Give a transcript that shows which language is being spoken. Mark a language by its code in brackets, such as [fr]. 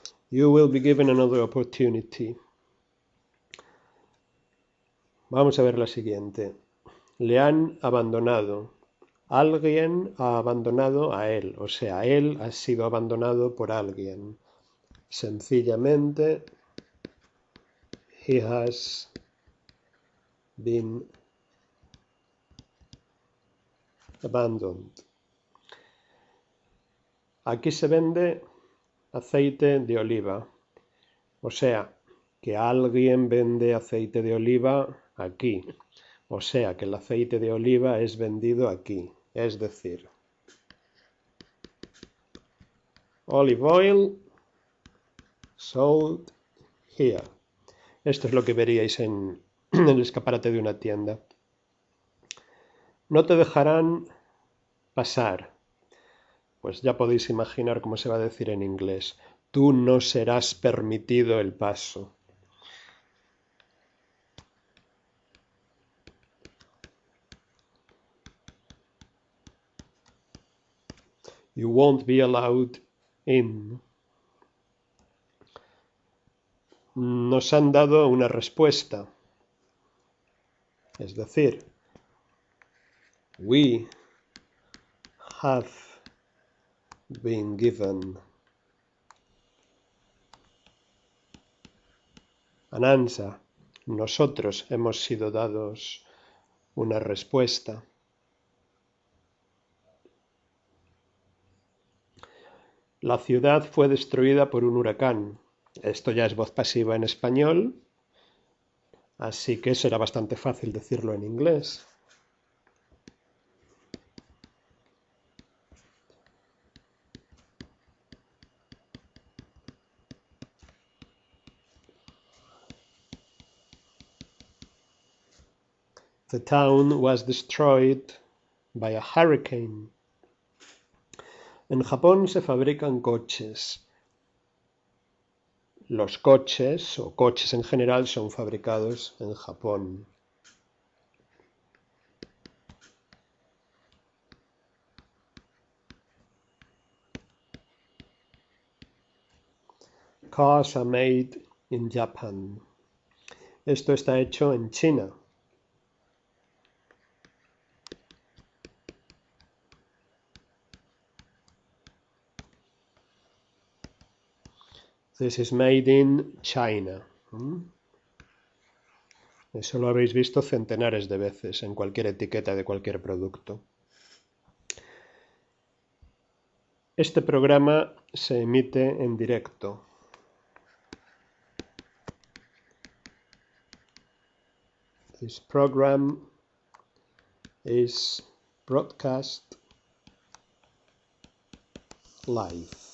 [en] You will be given another opportunity. [es] Vamos a ver la siguiente. Le han abandonado. Alguien ha abandonado a él, o sea, él ha sido abandonado por alguien. [en] Sencillamente, he has been abandoned. [es] Aquí se vende aceite de oliva, o sea, que alguien vende aceite de oliva aquí, o sea, que el aceite de oliva es vendido aquí, es decir, [en] olive oil sold here. [es] Esto es lo que veríais en el escaparate de una tienda. No te dejarán pasar. Pues ya podéis imaginar cómo se va a decir en inglés. Tú no serás permitido el paso. [en] You won't be allowed in. [es] Nos han dado una respuesta. Es decir, [en] we have been given an answer. [es] Nosotros hemos sido dados una respuesta. La ciudad fue destruida por un huracán. Esto ya es voz pasiva en español, así que será bastante fácil decirlo en inglés. [en] The town was destroyed by a hurricane. [es] En Japón se fabrican coches. Los coches, o coches en general, son fabricados en Japón. [en] Cars are made in Japan. [es] Esto está hecho en China. [en] This is made in China. [es] Eso lo habéis visto centenares de veces en cualquier etiqueta de cualquier producto. Este programa se emite en directo. [en] This program is broadcast live.